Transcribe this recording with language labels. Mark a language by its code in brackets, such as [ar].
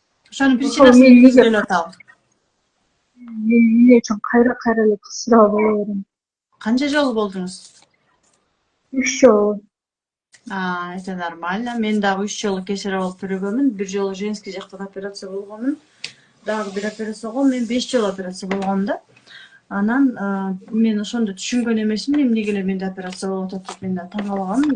[ky] Ошонун причинасын өзүлүп атабы. Мен эмне үчүн кайра эле кесарево боло берем? Канча жолу болдуңуз? 3 жолу. [ru] Это нормально. [ky] Мен дагы 3 жолу кесарево болуп көргөнмүн. Бир жолу женский жактан операция болгонмун. Дагы бир операция болгом. Мен 5 жолу операция болгом да. Анан мен ошондо түшүнгөн эмесмин, эмнеге эле менде операция болуп атат деп мен да таң калганмын.